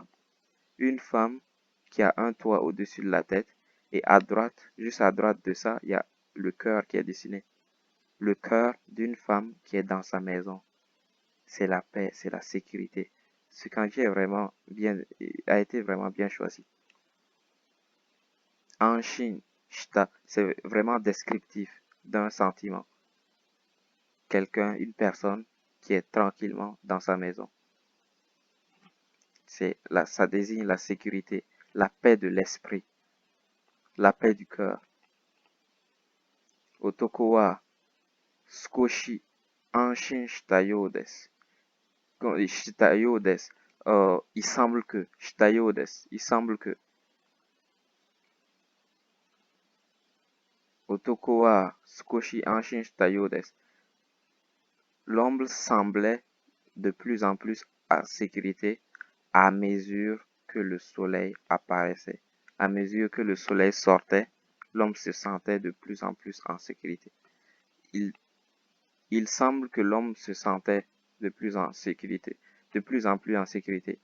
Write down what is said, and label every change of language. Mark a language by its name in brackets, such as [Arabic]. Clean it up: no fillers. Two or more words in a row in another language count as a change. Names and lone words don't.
[French] Une femme qui a un toit au-dessus de la tête. Et à droite, juste à droite de ça, il y a le cœur qui est dessiné. Le cœur d'une femme qui est dans sa maison. C'est la paix, c'est la sécurité. Ce kanji a été vraiment bien choisi. [Japanese] Anshin, shita, [French] c'est vraiment descriptif d'un sentiment. Quelqu'un, une personne qui est tranquillement dans sa maison. Ça désigne la sécurité, la paix de l'esprit, la paix du cœur. [Japanese] Otoko wa Skoshi Anshin shitayo desu. Shitayo desu. [French] Il semble que. [Japanese] したようです. [French] Il semble que. [Japanese] Otoko wa Skoshi Anshin shitayo desu. [French] L'homme semblait de plus en plus en sécurité à mesure que le soleil apparaissait. À mesure que le soleil sortait, l'homme se sentait de plus en plus en sécurité. Il semble que l'homme se sentait de plus en plus en sécurité.